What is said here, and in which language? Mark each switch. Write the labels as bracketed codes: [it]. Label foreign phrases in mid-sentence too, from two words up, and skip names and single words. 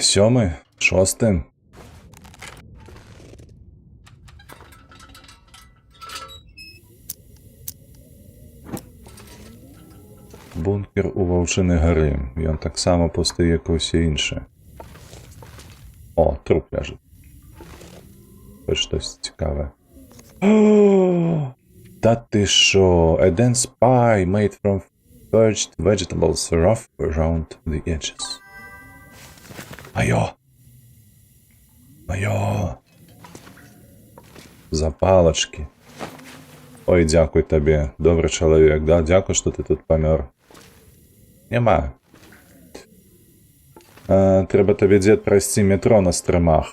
[be] 7, 6. Бункер у Ваўчыны гары. Ён таксама пусты, як і ўсе іншыя. О, труп ляжыць. Хоць штось цікавае. [ru] Да ты шо? [en] A dense pie made from purged vegetables rough around the edges. [be] Маё! Маё! Запалачкі. Ой, дзякуй табе, добры чалавек, да? Дзякуй, што ты тут памёр. Няма. Трэба табе, дзед, прайсці метро на стрымах.